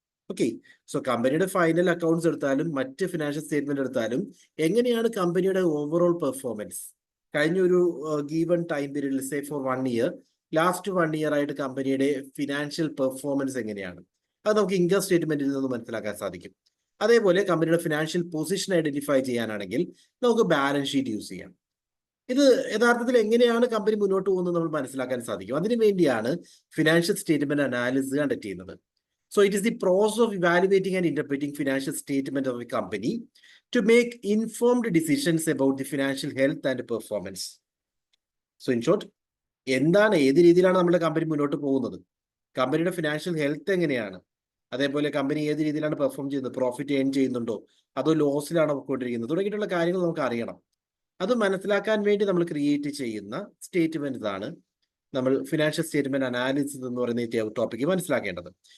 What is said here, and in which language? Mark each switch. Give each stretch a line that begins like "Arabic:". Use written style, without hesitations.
Malayalam: Okay, കമ്പനിയുടെ final accounts എടുത്താലും മറ്റ് ഫിനാൻഷ്യൽ സ്റ്റേറ്റ്മെന്റ് എടുത്താലും എങ്ങനെയാണ് കമ്പനിയുടെ ഓവറോൾ പെർഫോമൻസ് കഴിഞ്ഞ ഒരു ഗീവൺ ടൈം പീരീഡിൽ, say for 1 year, last 1 year ആയിട്ട് കമ്പനിയുടെ ഫിനാൻഷ്യൽ പെർഫോമൻസ് എങ്ങനെയാണ്, അത് നമുക്ക് ഇൻകം സ്റ്റേറ്റ്മെന്റിൽ നിന്ന് മനസ്സിലാക്കാൻ സാധിക്കും. അതേപോലെ കമ്പനിയുടെ ഫിനാൻഷ്യൽ പൊസിഷൻ ഐഡന്റിഫൈ ചെയ്യാനാണെങ്കിൽ നമുക്ക് ബാലൻസ് ഷീറ്റ് യൂസ് ചെയ്യാം. ഇത് യഥാർത്ഥത്തിൽ എങ്ങനെയാണ് കമ്പനി മുന്നോട്ട് പോകുന്നത് നമ്മൾ മനസ്സിലാക്കാൻ സാധിക്കും. അതിനു വേണ്ടിയാണ് ഫിനാൻഷ്യൽ സ്റ്റേറ്റ്മെന്റ് അനാലിസിസ് കണ്ടക്ട് ചെയ്യുന്നത്.
English: It is the process of evaluating and interpreting financial statement of a company to make informed decisions about the financial health and performance. In short,
Malayalam: എന്താണ്, ഏത് രീതിയിലാണ് നമ്മുടെ കമ്പനി മുന്നോട്ട് പോകുന്നത്, കമ്പനിയുടെ ഫിനാൻഷ്യൽ ഹെൽത്ത് എങ്ങനെയാണ്, അതേപോലെ കമ്പനി ഏത് രീതിയിലാണ് പെർഫോം ചെയ്യുന്നത്, പ്രോഫിറ്റ് ഏൺ ചെയ്യുന്നുണ്ടോ അതോ ലോസിലാണോ പോയിക്കൊണ്ടിരിക്കുന്നത്, തുടങ്ങിയിട്ടുള്ള കാര്യങ്ങൾ നമുക്ക് അറിയണം. അത് മനസ്സിലാക്കാൻ വേണ്ടി നമ്മൾ ക്രിയേറ്റ് ചെയ്യുന്ന സ്റ്റേറ്റ്മെന്റ്സ് ആണ് നമ്മൾ ഫിനാൻഷ്യൽ സ്റ്റേറ്റ്മെന്റ് അനാലിസിസ് എന്ന് പറയുന്ന ഈ ടോപ്പിക്ക് മനസ്സിലാക്കേണ്ടത്.